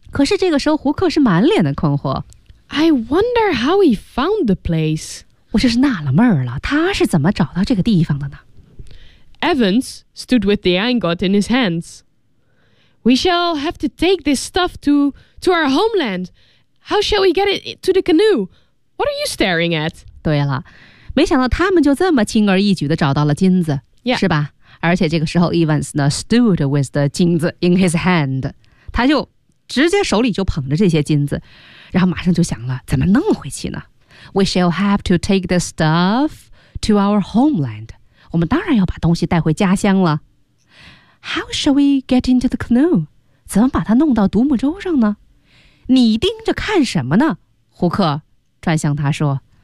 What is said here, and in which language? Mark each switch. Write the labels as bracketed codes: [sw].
[zh] 可是这个时候，胡克是满脸的困惑。 [en] I wonder how he found the place. [zh] 我就是纳了闷了，他是怎么找到这个地方的呢 [en] ？Evans stood with the ingot in his hands. We shall have to take this stuff to our homeland. How shall we get it to the canoe? What are you staring at? [zh] 对了，没想到他们就这么轻而易举地找到了金子、 [en] yeah. [zh] 是吧而且这个时候 Evans 呢 [en] stood with the [zh] 金子 in his hand 他就直接手里就捧着这些金子然后马上就想了怎么弄回去呢 [en] We shall have to take the stuff to our homeland [zh] 我们当然要把东西带回家乡了 [en] How shall we get into the canoe [zh] 怎么把它弄到独木舟上呢你盯着看什么呢胡克转向他说